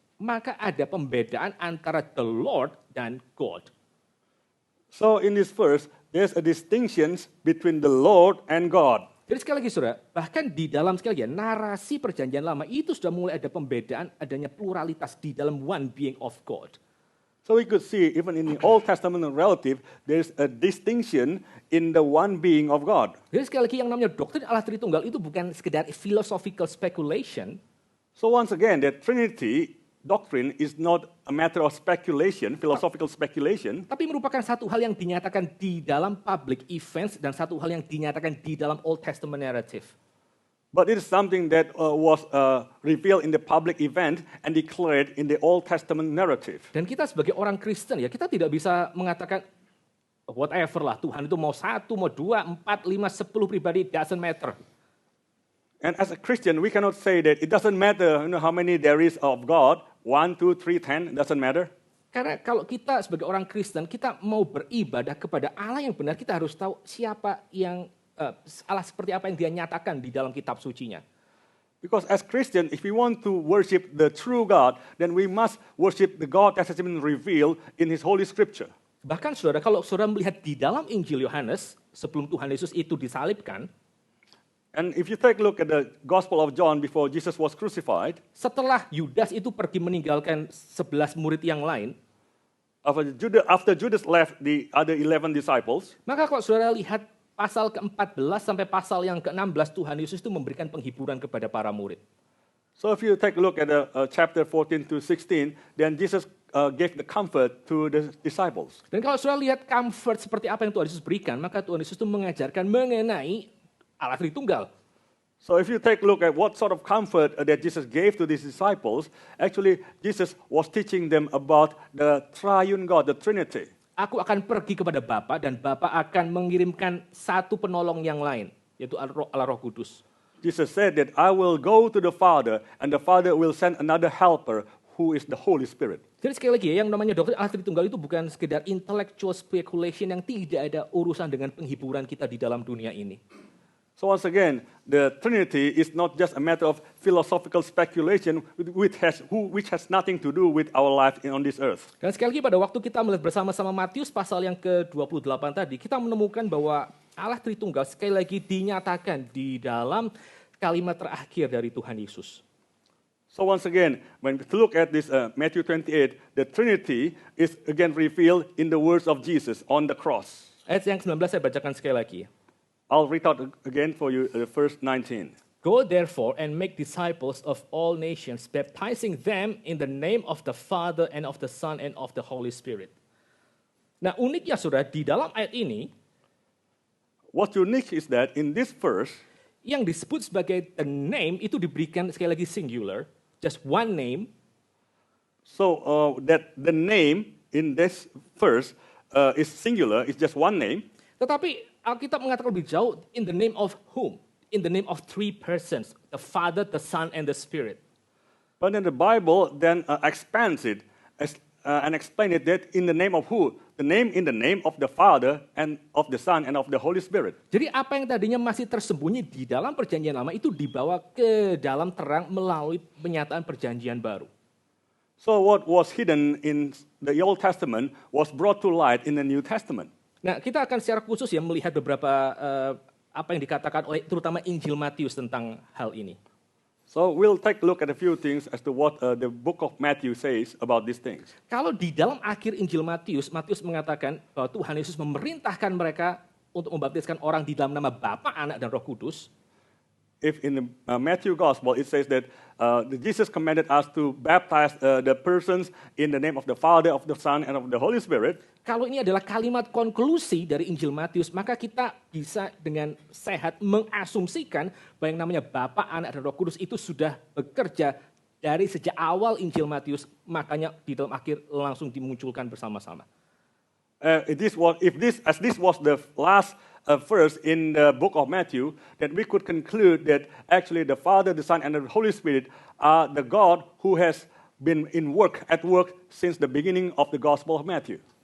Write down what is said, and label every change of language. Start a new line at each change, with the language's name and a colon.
Indonesian: maka ada pembedaan antara the Lord dan God.
English: So in this verse, there's a distinction between the Lord and God.
Indonesian: Jadi sekali lagi saudara, bahkan di dalam sekali lagi narasi perjanjian lama itu sudah mulai ada pembedaan, adanya pluralitas di dalam
English: one being of God. So we could see even in the Old Testament relative, there's a distinction in the one being of God.
Indonesian: Jadi sekali lagi yang namanya doktrin Allah Tritunggal itu bukan sekedar
English: philosophical speculation. So once again, the Trinity doctrine is not a matter of speculation, philosophical speculation.
Indonesian: Tapi merupakan satu hal yang dinyatakan di dalam
English: public events
Indonesian: dan satu hal yang dinyatakan di dalam
English: Old Testament narrative. But it is something that was revealed in the public event and declared in the Old Testament narrative.
Indonesian: Dan kita sebagai orang Kristen ya, kita tidak bisa mengatakan whatever lah, Tuhan itu mau 1, mau 2, 4, 5, 10 pribadi,
English: doesn't matter. And as a Christian, we cannot say that it doesn't matter how many there is of God, 1, 2, 3, 10, doesn't matter.
Indonesian: Karena kalau kita sebagai orang Kristen, kita mau beribadah kepada Allah yang benar, kita harus tahu siapa yang Allah seperti apa yang dia nyatakan di dalam kitab sucinya.
English: Because as Christian, if we want to worship the true God, then we must worship the God that has been revealed in His Holy Scripture.
Indonesian: Bahkan saudara, kalau saudara melihat di dalam Injil Yohanes, sebelum Tuhan Yesus itu disalibkan,
English: and if you take a look at the Gospel of John before Jesus was crucified,
Indonesian: setelah Yudas itu pergi meninggalkan 11 murid yang lain,
English: after Judas left the other 11 disciples,
Indonesian: maka kalau saudara lihat pasal ke-14 sampai pasal yang ke-16, Tuhan Yesus itu memberikan penghiburan kepada para murid.
English: So if you take a look at chapter 14 to 16, then Jesus gave the comfort to the disciples.
Indonesian: Dan kalau saudara lihat comfort seperti apa yang Tuhan Yesus berikan, maka Tuhan Yesus itu mengajarkan mengenai Allah Tritunggal.
English: So if you take a look at what sort of comfort that Jesus gave to these disciples, actually Jesus was teaching them about the triune God, the Trinity.
Indonesian: Aku akan pergi kepada Bapa dan Bapa akan mengirimkan satu penolong yang lain, yaitu Allah Roh Kudus.
English: Jesus said that I will go to the Father and the Father will send another helper who is the Holy Spirit.
Indonesian: Jadi sekali lagi ya, yang namanya doktrin Allah Tritunggal itu bukan sekedar
English: intellectual speculation
Indonesian: yang tidak ada urusan dengan penghiburan kita di dalam dunia ini.
English: So once again, the Trinity is not just a matter of philosophical speculation which has nothing to do with our life on this earth.
Indonesian: Dan sekali lagi pada waktu kita melihat bersama-sama Matius pasal yang ke-28 tadi, kita menemukan bahwa Allah Tritunggal sekali lagi dinyatakan di dalam kalimat terakhir dari Tuhan Yesus.
English: So once again, when we look at this Matthew 28, the Trinity is again revealed in the words of Jesus on the cross.
Indonesian: Ayat yang 19 saya bacakan sekali lagi.
English: I'll read out again for you verse 19. Go therefore and make disciples of all nations, baptizing them in the name of the Father and of the Son and of the Holy Spirit.
Indonesian: Nah uniknya saudara, di dalam ayat ini,
English: what's unique is that in this verse,
Indonesian: yang disebut sebagai the name itu diberikan sekali lagi singular,
English: just one name. So that the name in this verse is singular, it's just one name.
Indonesian: Tetapi Alkitab mengatakan lebih jauh,
English: in the name of whom? In the name of three persons, the Father, the Son, and the Spirit. But then the Bible then expands it and explains it that in the name of who? The name in the name of the Father and of the Son and of the Holy Spirit.
Indonesian: Jadi apa yang tadinya masih tersembunyi di dalam perjanjian lama itu dibawa ke dalam terang melalui penyataan perjanjian baru.
English: So what was hidden in the Old Testament was brought to light in the New Testament.
Indonesian: Nah, kita akan secara khusus ya melihat beberapa apa yang dikatakan oleh terutama Injil Matius tentang hal ini.
English: So we'll take a look at a few things as to what the book of Matthew says about these things.
Indonesian: Kalau di dalam akhir Injil Matius, Matius mengatakan bahwa Tuhan Yesus memerintahkan mereka untuk membaptiskan orang di dalam nama Bapa, Anak, dan Roh Kudus.
English: If in the Matthew Gospel it says that Jesus commanded us to baptize the persons in the name of the Father, of the Son, and of the Holy Spirit.
Indonesian: Kalau ini adalah kalimat konklusi dari Injil Matius, maka kita bisa dengan sehat mengasumsikan bahwa yang namanya Bapa, Anak, dan Roh Kudus itu sudah bekerja dari sejak awal Injil Matius, makanya di dalam akhir langsung dimunculkan bersama-sama.
English: If this was the last verse in the book of Matthew, then we could conclude that actually the Father, the Son, and the Holy Spirit are the God who has been at work since the beginning of the Gospel of Matthew.